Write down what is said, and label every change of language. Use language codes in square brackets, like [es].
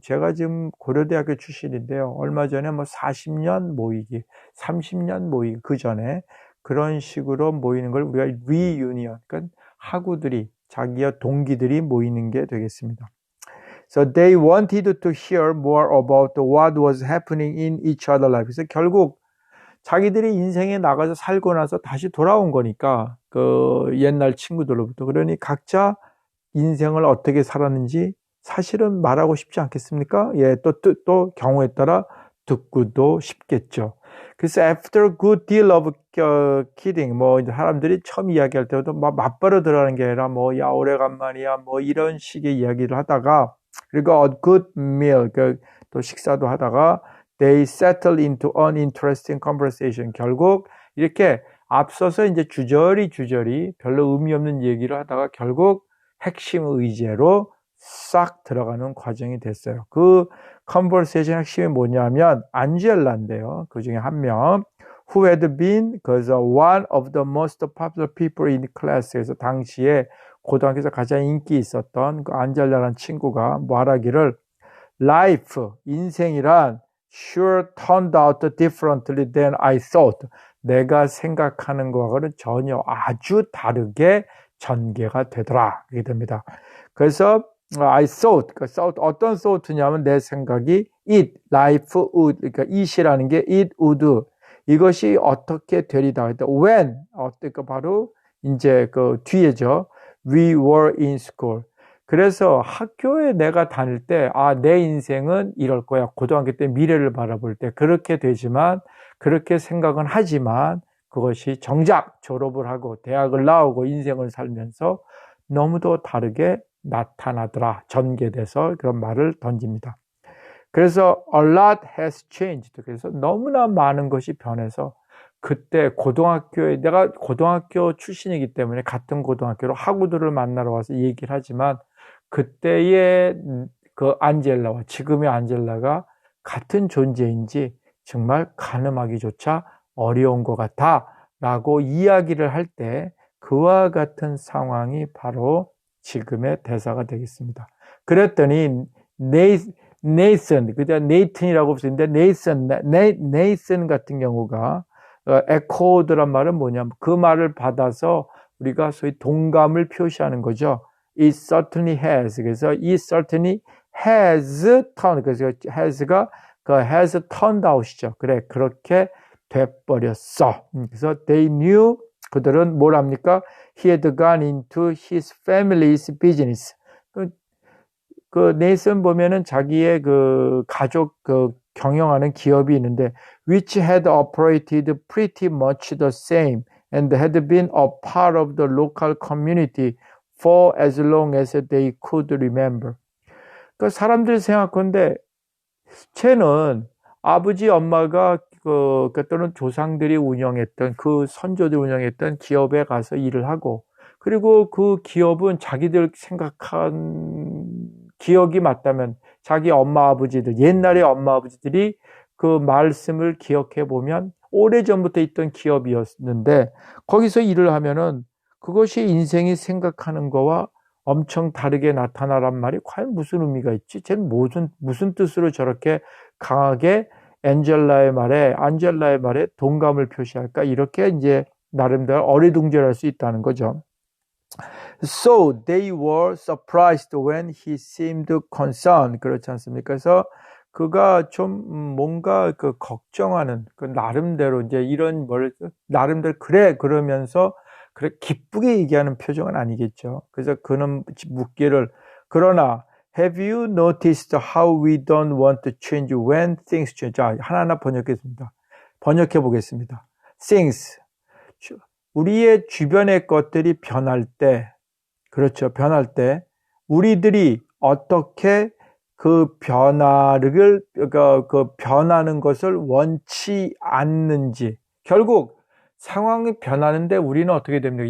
[ko] 제가 지금 고려대학교 출신인데요. 얼마 전에 뭐 40년 모이기, 30년 모이기 그 전에 그런 식으로 모이는 걸 우리가 리유니언, 그러니까 학우들이 자기와 동기들이 모이는 게 되겠습니다. [en] So they wanted to hear more about what was happening in each other's life. [ko] 그래서 결국 자기들이 인생에 나가서 살고 나서 다시 돌아온 거니까 그 옛날 친구들로부터 그러니 각자 인생을 어떻게 살았는지 사실은 말하고 싶지 않겠습니까? 또 경우에 따라 듣고도 싶겠죠. 그래서 after a good deal of kidding, 뭐 이제 사람들이 처음 이야기할 때도 막 맞바로 들어가는 게 아니라 뭐 야 오래간만이야 뭐 이런 식의 이야기를 하다가 그리고 a good meal, 또 식사도 하다가 they settle into uninteresting conversation. 결국 이렇게 앞서서 이제 주저리 별로 의미 없는 얘기를 하다가 결국 핵심 의제로 싹 들어가는 과정이 됐어요. 그 컨버세이션 핵심이 뭐냐면 안젤라인데요. [en] 그 중에 한 명 who had been one of the most popular people in class. [ko] 그래서 당시에 고등학교에서 가장 인기 있었던 그 안젤라라는 친구가 말하기를 life, 인생이란 sure turned out differently than I thought. 내가 생각하는 것과는 전혀 아주 다르게 전개가 되더라. 이렇게 됩니다. 그래서 I thought, 어떤 thought냐면 내 생각이 it, life would, 그러니까 it이라는 게 it would, 이것이 어떻게 되리다. when, 그러니까 바로 이제 그 뒤에죠. [en] We were in school. [ko] 그래서 학교에 내가 다닐 때, 내 인생은 이럴 거야. 고등학교 때 미래를 바라볼 때 그렇게 되지만, 그렇게 생각은 하지만, 그것이 정작 졸업을 하고 대학을 나오고 인생을 살면서 너무도 다르게 나타나더라. 전개돼서 그런 말을 던집니다. [en] 그래서 a lot has changed. [ko] 그래서 너무나 많은 것이 변해서 그때 고등학교에 내가 고등학교 출신이기 때문에 같은 고등학교로 학우들을 만나러 와서 얘기를 하지만 그때의 그 안젤라와 지금의 안젤라가 같은 존재인지 정말 가늠하기조차 어려운 것 같아 라고 이야기를 할 때 그와 같은 상황이 바로 지금의 대사가 되겠습니다. 그랬더니 네이슨, 그냥 네이튼이라고 쓰는데 네이슨 같은 경우가 echoed란 말은 뭐냐면 그 말을 받아서 우리가 소위 동감을 표시하는 거죠. [en] It certainly has. 그래서 it certainly has turned. [ko] 그래서 has가 그 has turned out이죠. 그래, 그렇게 돼버렸어. 그래서 they knew, 그들은 뭘 합니까? [en] He had gone into his family's business. 그 네이슨 보면은 자기의 그 가족 그 경영하는 기업이 있는데 which had operated pretty much the same and had been a part of the local community for as long as they could remember. [ko] 그 사람들이 생각하는데 쟤는 아버지 엄마가 또는 조상들이 운영했던 그 선조들이 운영했던 기업에 가서 일을 하고 그리고 그 기업은 자기들 생각한 기억이 맞다면 자기 엄마 아버지들 옛날에 엄마 아버지들이 그 말씀을 기억해 보면 오래전부터 있던 기업이었는데 거기서 일을 하면은 그것이 인생이 생각하는 거와 엄청 다르게 나타나란 말이 과연 무슨 의미가 있지? 쟤는 무슨 뜻으로 저렇게 강하게 안젤라의 말에 동감을 표시할까? 이렇게 이제 나름대로 어리둥절할 수 있다는 거죠. [en] So they were surprised when he seemed concerned. [ko] 그렇지 않습니까? 그래서 그가 좀 뭔가 그 걱정하는 그 나름대로 이제 이런 나름대로 그래 그러면서 그래 기쁘게 얘기하는 표정은 아니겠죠. [en] 그래서 그는 묻기를 그러나 have you noticed how we don't want to change when things change? [ko] 자, 하나하나 번역해 보겠습니다. things 우리의 주변의 것들이 변할 때 그렇죠. 변할 때 우리들이 어떻게 그 변화를 그 변하는 것을 원치 않는지 결국 상황이 변하는데 우리는 어떻게 됩니까?